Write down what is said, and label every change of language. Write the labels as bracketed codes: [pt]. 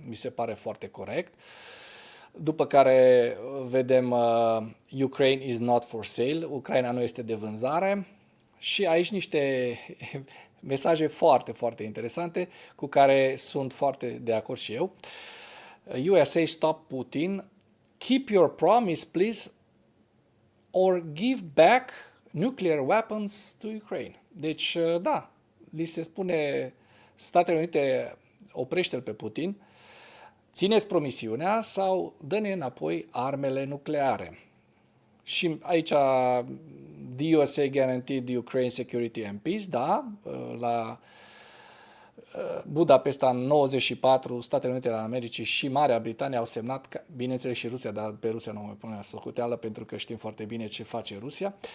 [ro] Mi se pare foarte corect. După care vedem [en] Ukraine is not for sale. [ro] Ucraina nu este de vânzare. Și aici niște mesaje foarte, foarte interesante cu care sunt foarte de acord și eu. [en] USA stop Putin. Keep your promise, please, or give back nuclear weapons to Ukraine. [ro] Deci, da, li se spune Statele Unite, oprește-l pe Putin, țineți promisiunea sau dă-ne înapoi armele nucleare. Și aici, [en] the USA guaranteed Ukraine security and peace, [ro] da, la Budapesta în 94, Statele Unite ale Americii și Marea Britanie au semnat, bineînțeles și Rusia, dar pe Rusia nu mai pune la socoteală pentru că știm foarte bine ce face Rusia.